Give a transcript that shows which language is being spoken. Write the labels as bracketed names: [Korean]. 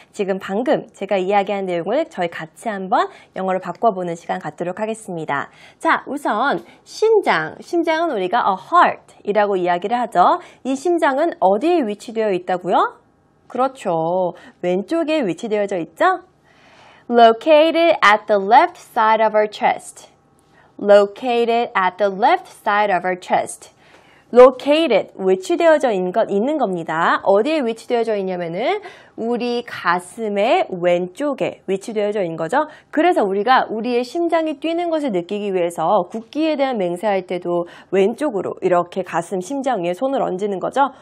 [Korean] 지금 방금 제가 이야기한 내용을 저희 같이 한번 영어로 바꿔보는 시간 갖도록 하겠습니다. 자, 우선 심장은 우리가 a heart 이라고 이야기를 하죠. 이 심장은 어디에 위치되어 있다고요? 그렇죠. 왼쪽에 위치되어져 있죠? [English] Located at the left side of our chest. Located at the left side of our chest. [Korean] Located, 위치되어져 있는 겁니다. 어디에 위치되어져 있냐면은 우리 가슴의 왼쪽에 위치되어져 있는 거죠. 그래서 우리가 우리의 심장이 뛰는 것을 느끼기 위해서 국기에 대한 맹세할 때도 왼쪽으로 이렇게 가슴 심장 위에 손을 얹는 거죠.